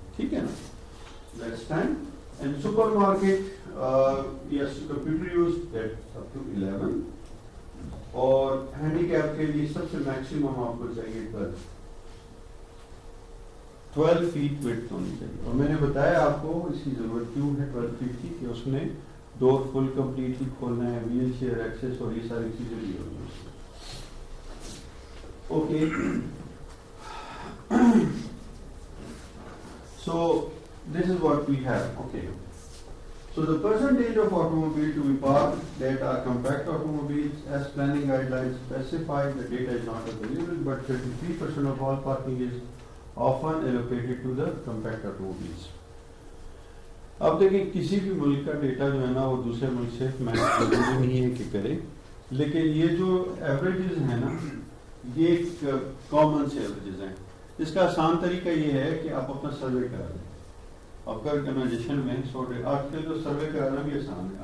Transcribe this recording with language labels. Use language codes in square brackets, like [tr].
[ur] ٹھیک ہے نا, [en] That's 10. And supermarket yes computer use that up to [ur] 11. اور ہینڈی کیپ کے لیے سب سے میکسیمم آپ کو چاہیے 12. 12 فیٹ وڈتھ ہونی چاہیے. اور میں نے بتایا آپ کو اس کی ضرورت کیوں ہے 12 فیٹ کی, کہ اس نے ڈور فل کمپلیٹلی کھولنا ہے, ویل چیئر ایکسیس اور یہ ساری چیزیں بھی ہونی ہیں. [en] Okay, so this is what we have. Okay, so the percentage of automobile to be parked that are compact automobiles as planning guidelines specify, the data is not available, but 33% of all parking is often allocated to the compact automobiles. [ur] اب دیکھیں کسی بھی ملک کا data جو ہے نا وہ دوسرے ملک سے ضروری نہیں ہے کہ کرے, لیکن یہ جو ایوریجز ہیں نا یہ ایک کامن سے ایوریجز ہیں. اس کا آسان طریقہ یہ ہے کہ آپ اپنا سروے کرا دیں. آپ کا آرگنائزیشن میں آج کل تو سروے کرانا بھی آسان ہے.